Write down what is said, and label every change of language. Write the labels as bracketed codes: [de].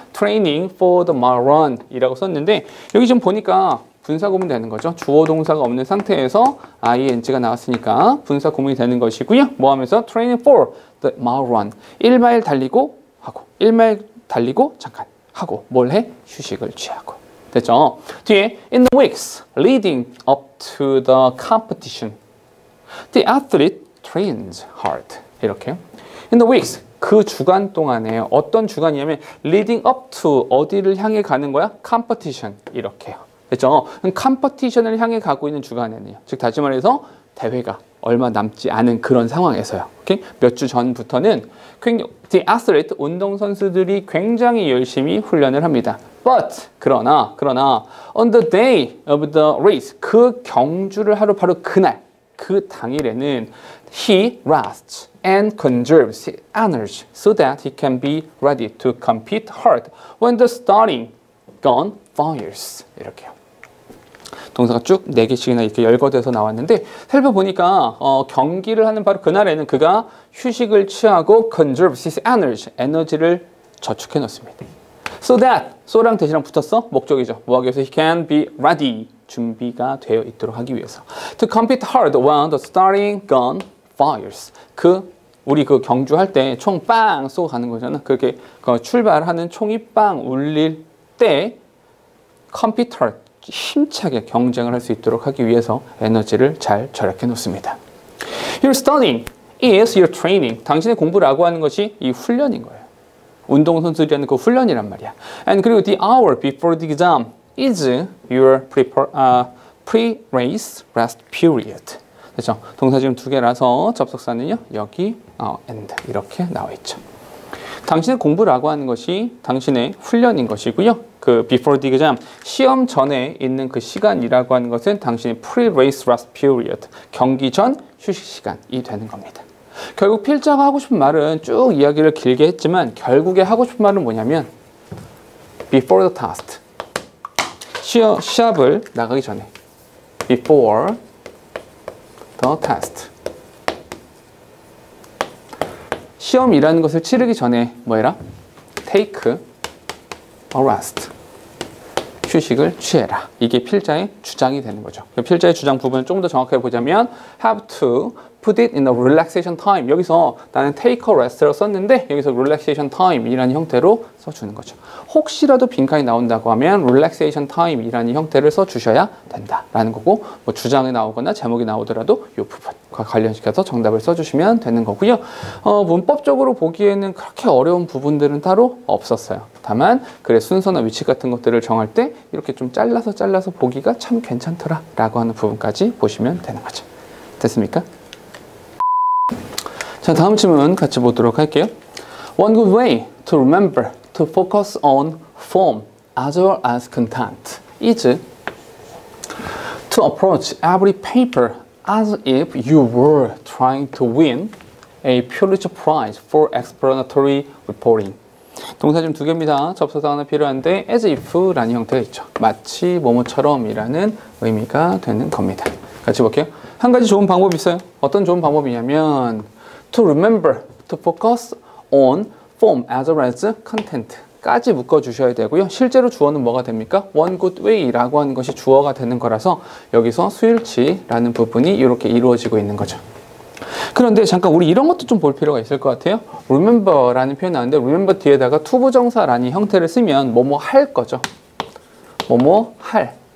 [en] Training for the mile run [ko] 이라고 썼는데 여기 좀 보니까 분사 구문 되는 거죠. 주어 동사가 없는 상태에서 ing가 나왔으니까 분사 구문이 되는 것이고요. 뭐 하면서 [en] Training for the mile run [ko] 1마일 달리고 하고 1마일 달리고 잠깐 하고 뭘 해? 휴식을 취하고 됐죠? [en] 뒤에 In the weeks leading up to the competition The athlete trains hard. [ko] 이렇게. [en] In the weeks, [ko] 그 주간 동안에 어떤 주간이냐면 [en] leading up to [ko] 어디를 향해 가는 거야? [en] competition. [ko] 이렇게요. 됐죠? 컴퍼티션을 향해 가고 있는 주간에는요. 즉 다시 말해서 대회가 얼마 남지 않은 그런 상황에서요. 오케이? 몇 주 전부터는 [en] the athlete, [ko] 운동선수들이 굉장히 열심히 훈련을 합니다. [en] But, [ko] 그러나, [en] on the day of the race, [ko] 그 경주를 하루 바로 그날, 그 당일에는 [en] he rests and conserves his energy so that he can be ready to compete hard when the starting gun fires. [ko] 이렇게요. 동사가 쭉 4개씩이나 이렇게 열거돼서 나왔는데 살펴보니까 경기를 하는 바로 그날에는 그가 휴식을 취하고 [en] conserves his energy, [ko] 에너지를 저축해 놓습니다. [en] So that, [ko] so랑 대시랑 붙었어? 목적이죠. 뭐 하기 위해서? [en] He can be ready, [ko] 준비가 되어 있도록 하기 위해서. [en] To compete hard when the starting gun fires. [ko] 우리 그 경주할 때 총 빵 쏘고 가는 거잖아. 그렇게 출발하는 총이 빵 울릴 때 [en] compete hard, [ko] 힘차게 경쟁을 할 수 있도록 하기 위해서 에너지를 잘 절약해 놓습니다. [en] Your studying is your training. [ko] 당신의 공부라고 하는 것이 이 훈련인 거예요. 운동선수들이 그 훈련이란 말이야. [en] And [ko] 그리고 [en] the hour before the exam is your pre-race rest period. [ko] 그렇죠? 동사 지금 2개라서 접속사는요. 여기 and 이렇게 나와 있죠. 당신의 공부라고 하는 것이 당신의 훈련인 것이고요. 그 [en] before the exam, [ko] 시험 전에 있는 그 시간이라고 하는 것은 당신의 [en] pre-race rest period, [ko] 경기 전 휴식 시간이 되는 겁니다. 결국 필자가 하고 싶은 말은 쭉 이야기를 길게 했지만 결국에 하고 싶은 말은 뭐냐면 [en] before the test, [ko] 시합을 나가기 전에 before the test, 시험이라는 것을 치르기 전에 뭐 해라? [en] take a rest, [ko] 휴식을 취해라. 이게 필자의 주장이 되는 거죠. 필자의 주장 부분을 좀 더 정확하게 보자면 [en] have to put it in a relaxation time. [ko] 여기서 나는 [en] take a rest [ko] 라고 썼는데 여기서 [en] relaxation time [ko] 이라는 형태로 써주는 거죠. 혹시라도 빈칸이 나온다고 하면 [en] relaxation time [ko] 이라는 형태를 써주셔야 된다라는 거고, 뭐 주장이 나오거나 제목이 나오더라도 이 부분과 관련시켜서 정답을 써주시면 되는 거고요. 문법적으로 보기에는 그렇게 어려운 부분들은 따로 없었어요. 다만 글의 순서나 위치 같은 것들을 정할 때 이렇게 좀 잘라서 보기가 참 괜찮더라 라고 하는 부분까지 보시면 되는 거죠. 됐습니까? 자, 다음 질문 같이 보도록 할게요. [en] One good way to remember to focus on form as well as content is to approach every paper as if you were trying to win a Pulitzer Prize for explanatory reporting. [ko] 동사 지금 2개입니다. 접속사 하나 필요한데 as if라는 형태가 있죠. 마치 뭐뭐처럼 이라는 의미가 되는 겁니다. 같이 볼게요. 한 가지 좋은 방법이 있어요. 어떤 좋은 방법이냐면 [en] to remember, to focus on form as well as content [ko] 까지 묶어주셔야 되고요. 실제로 주어는 뭐가 됩니까? [en] one good way [ko] 라고 하는 것이 주어가 되는 거라서 여기서 수일치라는 부분이 이렇게 이루어지고 있는 거죠. 그런데 잠깐 우리 이런 것도 좀 볼 필요가 있을 것 같아요. remember라는 표현이 나오는데 remember 뒤에다가 투부정사라는 형태를 쓰면 뭐뭐 할 거죠. 뭐뭐 할.